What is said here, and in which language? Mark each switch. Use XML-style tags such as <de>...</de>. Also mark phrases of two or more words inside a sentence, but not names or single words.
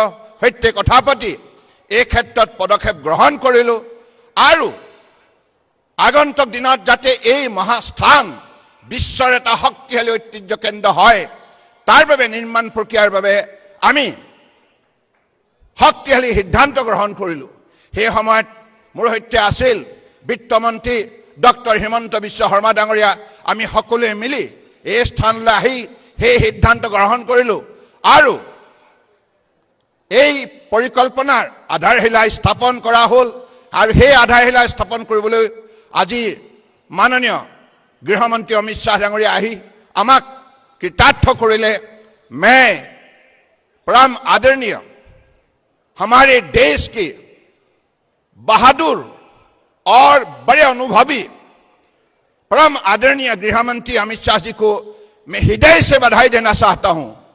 <as>সৈতে কথা পাতি এই ক্ষেত্ৰত পদক্ষেপ গ্ৰহণ কৰিলোঁ আৰু আগন্তুক দিনত যাতে এই মহাস্থান বিশ্বৰ এটা শক্তিশালী ঐতিহ্য কেন্দ্ৰ হয় তাৰ বাবে নিৰ্মাণ প্ৰক্ৰিয়াৰ বাবে আমি শক্তিশালী সিদ্ধান্ত গ্ৰহণ কৰিলোঁ সেই সময়ত মোৰ সৈতে আছিল বিত্তমন্ত্ৰী ডক্টৰ হিমন্ত বিশ্ব শৰ্মা ডাঙৰীয়া আমি সকলোৱে মিলি এই স্থানলৈ আহি সেই সিদ্ধান্ত গ্ৰহণ কৰিলোঁ আৰু এই পৰিকল্পনাৰ আধাৰশিলা স্থাপন কৰা হ'ল আৰু সেই আধাৰশিলা স্থাপন কৰিবলৈ আজি মাননীয় গৃহমন্ত্ৰী অমিত শ্বাহ ডাঙৰীয়া আহি আমাক কৃতাৰ্থ কৰিলে</as> <hi>मैं परम आदरणीय हमारे देश के बहादुर और बड़े अनुभवी परम आदरणीय गृहमंत्री अमित शाह जी को मैं हृदय से बधाई देना चाहता हूं</hi>